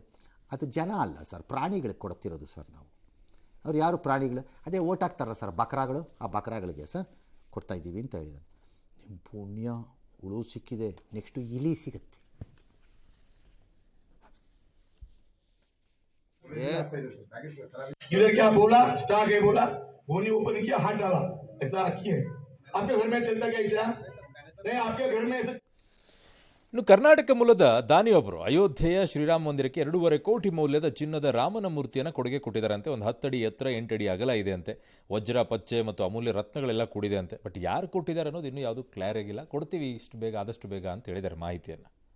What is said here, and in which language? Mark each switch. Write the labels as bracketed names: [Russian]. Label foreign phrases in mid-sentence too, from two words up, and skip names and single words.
[Kannada] ಅದು ಜನ ಅಲ್ಲ ಸರ್, ಪ್ರಾಣಿಗಳಿಗೆ ಕೊಡ್ತಿರೋದು ಸರ್ ನಾವು. ಅವ್ರು ಯಾರು ಪ್ರಾಣಿಗಳು? ಅದೇ ಓಟ್ ಹಾಕ್ತಾರಲ್ಲ ಸರ್ ಬಕ್ರಾಗಳು, ಆ ಬಕ್ರಾಗಳಿಗೆ ಸರ್ ಕೊಡ್ತಾಯಿದ್ದೀವಿ ಅಂತ ಹೇಳಿದಾನೆ. ನಿಮ್ಮ ಪುಣ್ಯ, ಹುಳು ಸಿಕ್ಕಿದೆ, ನೆಕ್ಸ್ಟು ಇಲಿ ಸಿಗುತ್ತೆ. [Hindi] इधर क्या बोला, स्टाक है बोला, धोनी ओपन किया, हाथ डाला, ऐसा किए। आपके घर में चलता क्या ऐसा? नहीं, आपके घर में ऐसा [Kannada] ಇನ್ನು ಕರ್ನಾಟಕ ಮೂಲದ ದಾನಿಯೊಬ್ಬರು ಅಯೋಧ್ಯೆಯ ಶ್ರೀರಾಮ ಮಂದಿರಕ್ಕೆ 2.5 ಕೋಟಿ ಮೌಲ್ಯದ ಚಿನ್ನದ ರಾಮನ ಮೂರ್ತಿಯನ್ನು ಕೊಡುಗೆ ಕೊಟ್ಟಿದ್ದಾರಂತೆ. ಒಂದು 10 ಅಡಿ ಎತ್ತರ, 8 ಅಡಿ ಅಗಲ ಇದೆ ಅಂತೆ. ವಜ್ರ, ಪಚ್ಚೆ ಮತ್ತು ಅಮೂಲ್ಯ ರತ್ನಗಳೆಲ್ಲ ಕೂಡಿದೆ ಅಂತೆ. ಬಟ್ ಯಾರು ಕೊಟ್ಟಿದ್ದಾರೆ ಅನ್ನೋದು ಇನ್ನೂ ಯಾವುದೂ ಕ್ಲಿಯರ್ ಆಗಿಲ್ಲ. ಕೊಡ್ತೀವಿ ಇಷ್ಟು ಬೇಗ, ಆದಷ್ಟು ಬೇಗ ಅಂತ ಹೇಳಿದ್ದಾರೆ ಮಾಹಿತಿಯನ್ನು.